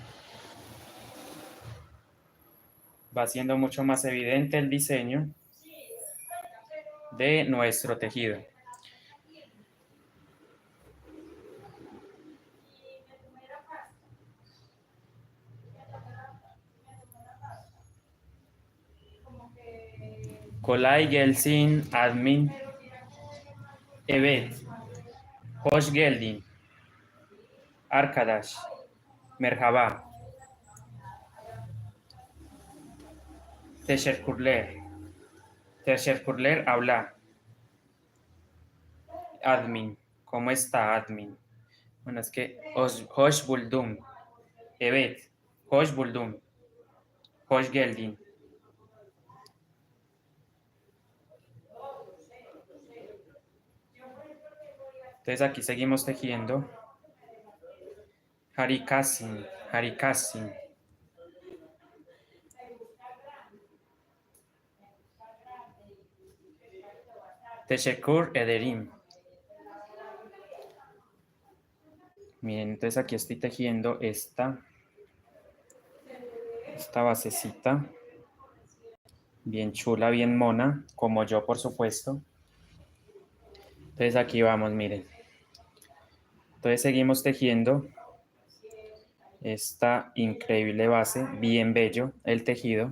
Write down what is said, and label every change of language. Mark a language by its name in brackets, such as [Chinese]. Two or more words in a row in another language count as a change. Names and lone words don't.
[Spanish] Va siendo mucho más evidente el diseño de nuestro tejido. [Turkish] Kolay Gelsin Admin Evet Hoş geldin Arkadaş Merhaba Teşekkürler Teşekkürler habla Admin. [Spanish] ¿Cómo está, admin? Bueno, es que [Turkish] hoş buldum. Evet. Hoş buldum. Hoş geldin. [Spanish] Entonces aquí seguimos tejiendo. [Turkish] Harikasin. Harikasin. Teşekkür ederim. [Spanish] Miren, entonces aquí estoy tejiendo esta basecita. Bien chula, bien mona, como yo, por supuesto. Entonces aquí vamos, miren. Entonces seguimos tejiendo esta increíble base, bien bello el tejido.